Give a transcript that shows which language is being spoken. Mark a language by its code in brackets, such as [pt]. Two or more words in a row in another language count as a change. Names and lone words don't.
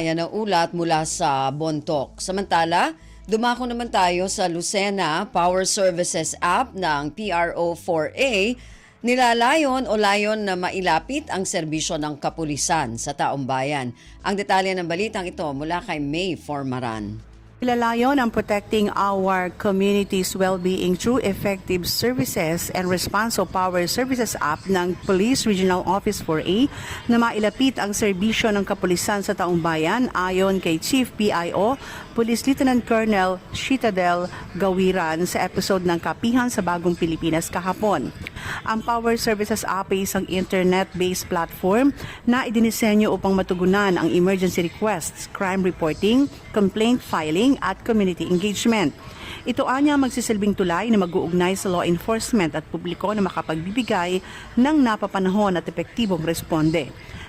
[tl] Yan ang ulat mula sa Bontoc. Samantala, dumako naman tayo sa Lucena Power Services app ng PRO4A. Nilalayon o layon na mailapit ang serbisyo ng kapulisan sa taong bayan. Ang detalye ng balitang ito mula kay May Formaran. Ilalayon ang [en] protecting our community's well-being through effective services and response [tl] o Power Services app ng Police Regional Office 4A na mailapit ang serbisyo ng kapulisan sa taong bayan ayon kay Chief PIO Police Lieutenant Colonel Citadel Gawiran sa episode ng Kapihan sa Bagong Pilipinas kahapon. Ang Power Services app ay isang [en] internet-based platform [tl] na idinisenyo upang matugunan ang [en] emergency requests, crime reporting, complaint filing [tl] at [en] community engagement. [tl] Ito anya magsisilbing tulay na mag-uugnay sa [en] law enforcement [tl] at publiko na makapagbibigay ng napapanahon at epektibong responde.